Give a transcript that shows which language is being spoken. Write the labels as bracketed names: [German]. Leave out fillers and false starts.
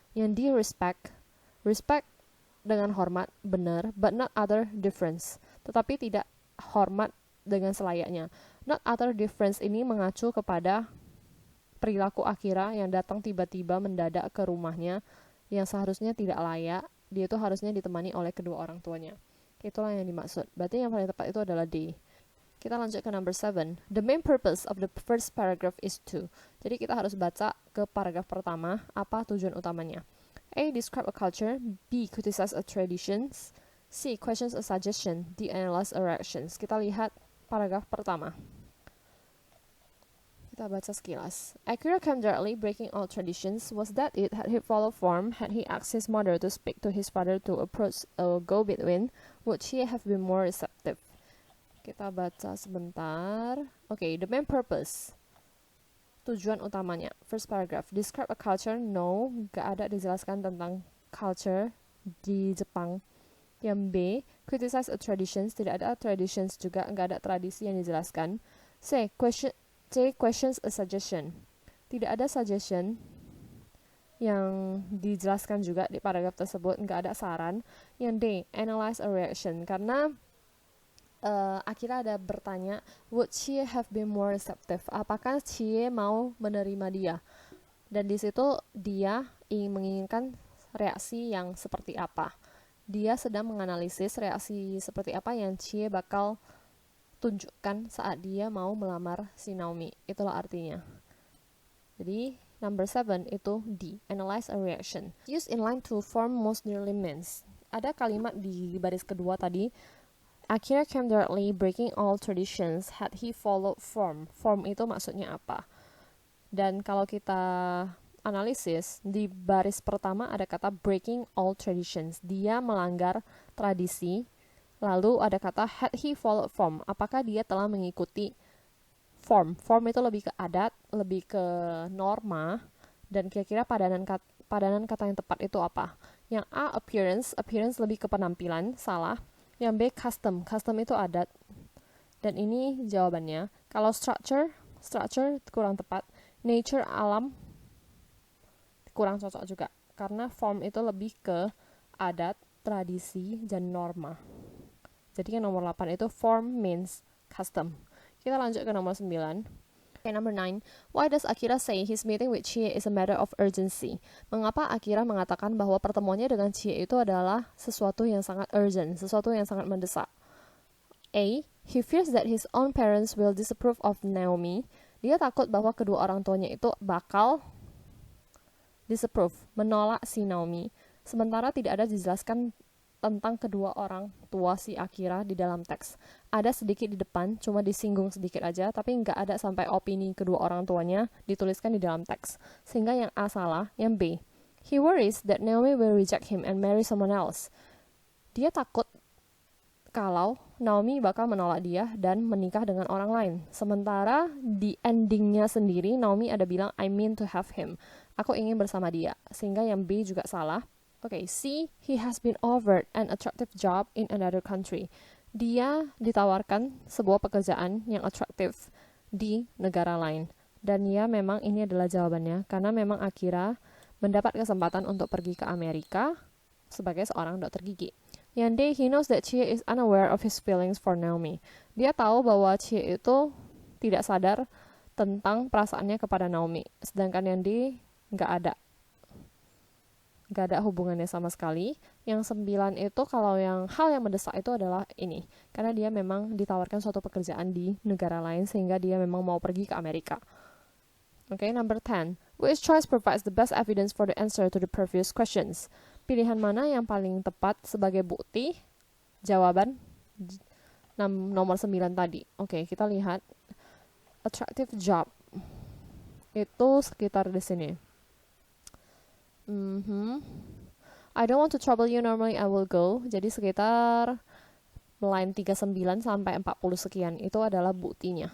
[Indonesian] Yang D respect dengan hormat, benar, [English] but not other difference, [Indonesian] tetapi tidak hormat dengan selayaknya. [English] Not other difference [Indonesian] ini mengacu kepada perilaku Akira yang datang tiba-tiba mendadak ke rumahnya yang seharusnya tidak layak. Dia itu harusnya ditemani oleh kedua orang tuanya. Itulah yang dimaksud. Berarti yang paling tepat itu adalah D. Kita lanjut ke number 7. [English] The main purpose of the first paragraph is to. [Indonesian] Jadi kita harus baca ke paragraf pertama, apa tujuan utamanya. [English] A. Describe a culture. B. Criticize a traditions. C. Questions a suggestion. D. Analyze a reactions. [Indonesian] Kita lihat paragraf pertama. Kita baca sekilas. [English] Akira came directly, breaking all traditions. Was that it? Had he followed form? Had he asked his mother to speak to his father to approach a go-between? Would she have been more receptive? [Indonesian] Kita baca sebentar. [English] Okay, the main purpose. [Indonesian] Tujuan utamanya. [English] First paragraph. Describe a culture. [Indonesian] No, gak ada dijelaskan tentang culture di Jepang. Yang B. [English] Criticize a traditions. [Indonesian] Tidak ada traditions juga, gak ada tradisi yang dijelaskan. [English] C. Questions a suggestion. [Indonesian] Tidak ada suggestion yang dijelaskan juga di paragraf tersebut, nggak ada saran. [English] Yang D. Analyze a reaction. [Indonesian] Karena Akira ada bertanya, [English] would she have been more receptive? [Indonesian] Apakah Chie mau menerima dia? Dan di situ dia menginginkan reaksi yang seperti apa. Dia sedang menganalisis reaksi seperti apa yang Chie bakal tunjukkan saat dia mau melamar si Naomi. Itulah artinya. Jadi number 7 itu D. [English] Analyze a reaction. Use in line to form most nearly means. [Indonesian] Ada kalimat di baris kedua tadi. [English] Akira came directly, breaking all traditions. Had he followed form? [Indonesian] Form itu maksudnya apa? Dan kalau kita analisis, di baris pertama ada kata breaking all traditions. Dia melanggar tradisi. Lalu ada kata had he followed form. Apakah dia telah mengikuti form? Form itu lebih ke adat, lebih ke norma. Dan kira-kira padanan kata yang tepat itu apa? Yang A appearance lebih ke penampilan, salah. Yang B custom itu adat. Dan ini jawabannya. Kalau structure kurang tepat. Nature, alam, kurang cocok juga. Karena form itu lebih ke adat, tradisi, dan norma. Jadi yang nomor 8 itu form means custom. Kita lanjut ke nomor 9. [English] Okay, number 9. Why does Akira say his meeting with Chie is a matter of urgency? [Indonesian] Mengapa Akira mengatakan bahwa pertemuannya dengan Chie itu adalah sesuatu yang sangat urgent, sesuatu yang sangat mendesak? [English] A. He fears that his own parents will disapprove of Naomi. [Indonesian] Dia takut bahwa kedua orang tuanya itu bakal disapprove, menolak si Naomi. Sementara tidak ada dijelaskan tentang kedua orang tua si Akira di dalam teks. Ada sedikit di depan, cuma disinggung sedikit aja, tapi nggak ada sampai opini kedua orang tuanya dituliskan di dalam teks. Sehingga yang A salah, yang B. [English] He worries that Naomi will reject him and marry someone else. [Indonesian] Dia takut kalau Naomi bakal menolak dia dan menikah dengan orang lain. Sementara di endingnya sendiri, Naomi ada bilang, [English] I mean to have him. [Indonesian] Aku ingin bersama dia. Sehingga yang B juga salah. Okay, C. [English] He has been offered an attractive job in another country. [Indonesian] Dia ditawarkan sebuah pekerjaan yang atraktif di negara lain. Dan ya memang ini adalah jawabannya. Karena memang Akira mendapat kesempatan untuk pergi ke Amerika sebagai seorang dokter gigi. Yang D. [English] He knows that Chie is unaware of his feelings for Naomi. [Indonesian] Dia tahu bahwa Chie itu tidak sadar tentang perasaannya kepada Naomi. Sedangkan yang D nggak ada hubungannya sama sekali. Yang 9 itu kalau yang hal yang mendesak itu adalah ini. Karena dia memang ditawarkan suatu pekerjaan di negara lain sehingga dia memang mau pergi ke Amerika. [English] Okay, number 10. Which choice provides the best evidence for the answer to the previous questions? [Indonesian] Pilihan mana yang paling tepat sebagai bukti jawaban nomor 9 tadi? Okay, kita lihat. Attractive job. Itu sekitar di sini. [English] I don't want to trouble you, normally I will go. [Indonesian] Jadi sekitar line 39 sampai 40 sekian itu adalah buktinya.